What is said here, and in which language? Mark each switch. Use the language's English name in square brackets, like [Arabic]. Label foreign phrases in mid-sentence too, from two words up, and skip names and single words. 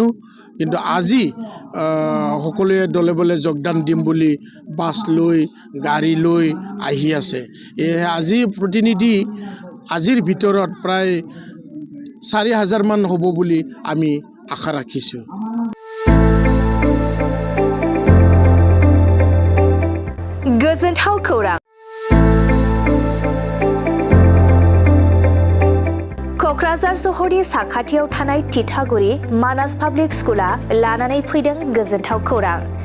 [Assamese] কিন্তু আজি সকলোৱে দলে বলে যোগদান দিম বুলি বাছ লৈ গাড়ী লৈ আহি আছে। সেয়েহে আজি প্ৰতিনিধি আজিৰ ভিতৰত প্ৰায় 4000 মান হ'ব বুলি আমি আশা ৰাখিছোঁ। [Bodo] गोजोनथाव खौरां। क'क्राझार सहरनि साखाथियाव थानाय तितागुरि मानास पाब्लिक स्कुला लानानै फैदों गोजोनथाव खौरां।